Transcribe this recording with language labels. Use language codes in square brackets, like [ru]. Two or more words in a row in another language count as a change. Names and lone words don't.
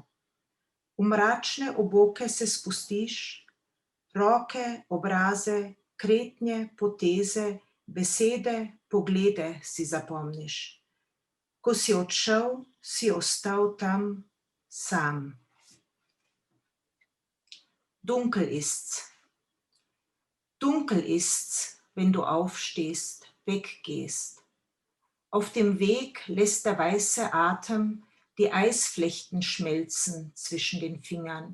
[sl] V mračne oboke se spustiš, roke, obraze, kretnje, poteze, besede, poglede si zapomniš. Ko si odšel, si ostal tam sam. [de] Dunkel ist's. Dunkel ist's, wenn du aufstehst, weggehst. Auf dem Weg lässt der weiße Atem die Eisflechten schmelzen zwischen den Fingern.